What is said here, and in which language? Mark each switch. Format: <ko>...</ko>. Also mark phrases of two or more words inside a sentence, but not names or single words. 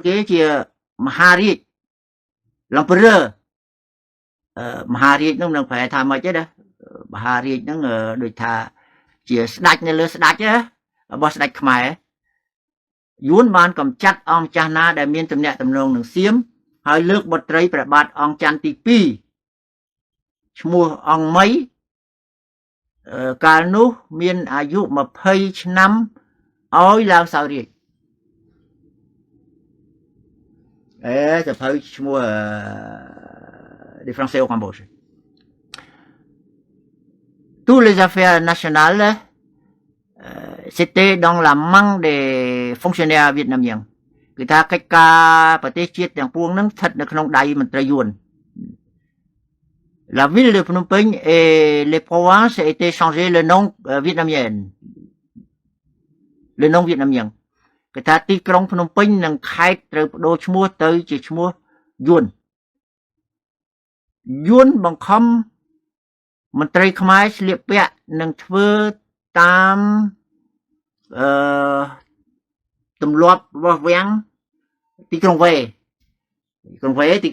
<km>គេជាមហារាជឡំព្រើមហារាជនោះនឹងប្រែថាម៉េចទេណាមហារាជហ្នឹងដូចថាជាស្ដេចនៅលើស្ដេចរបស់ស្ដេចខ្មែរយួនបានកំចាត់អង្គម្ចាស់ណាដែលមានទំនាក់ទំនងនឹងសៀមហើយលើកបុត្រីព្រះបាទអង្គច័ន្ទទី2ឈ្មោះអង្គមីកាលនោះមានអាយុ20ឆ្នាំឲ្យឡើងសោយរាជ សភៅឈ្មោះ</km> <fr>des Français au Cambodge tous les affaires nationales c'était dans la main des fonctionnaires vietnamiens</fr> <km>គឺថាកិច្ចការប្រទេសជាតិទាំងពួងហ្នឹងស្ថិតនៅក្នុងដៃមន្ត្រីយួន</km> <fr>La ville de Phnom Penh et les provinces étaient changé le nom vietnamien</fr> <km>គឺថាទីក្រុងភ្នំពេញនិងខេត្តត្រូវបដូរឈ្មោះទៅជាឈ្មោះយួន បង្ខំមន្ត្រីខ្មែរស្លៀកពាក់និងធ្វើតាមទម្លាប់របស់វាំងទីក្រុងវេទី</km>